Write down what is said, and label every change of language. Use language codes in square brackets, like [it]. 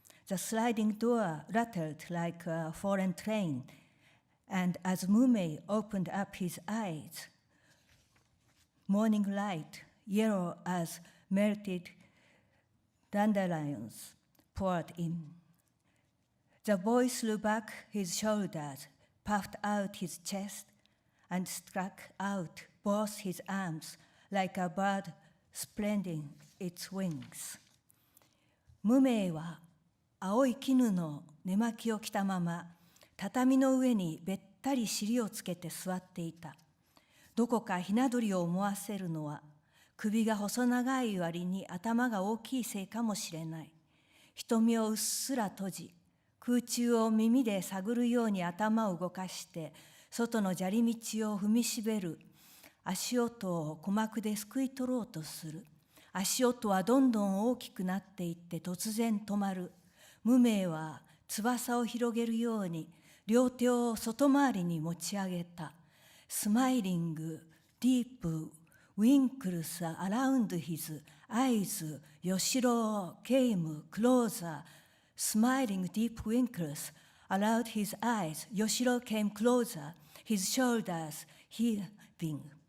[en] The sliding door rattled like a foreign train, and as Mumei opened up his eyes, morning light, yellow as melted dandelions, poured in. The boy threw back his shoulders, puffed out his chest, and struck out both his arms like a bird spreading its wings. [ja] 無名は青い絹の寝巻きを着たまま、畳の上にべったり尻をつけて座っていた。どこかひな鳥を思わせるのは、首が細長い割に頭が大きいせいかもしれない。瞳をうっすら閉じ、空中を耳で探るように頭を動かして、外の砂利道を踏みしべる。足音を鼓膜ですくい取ろうとする。足音はどんどん大きくなっていって突然止まる。無名は翼を広げるように両手を外回りに持ち上げた。 [en] Smiling deep winkles around his eyes, Yoshiro came closer. Smiling deep winkles around his eyes, Yoshiro came closer, his shoulders heaving.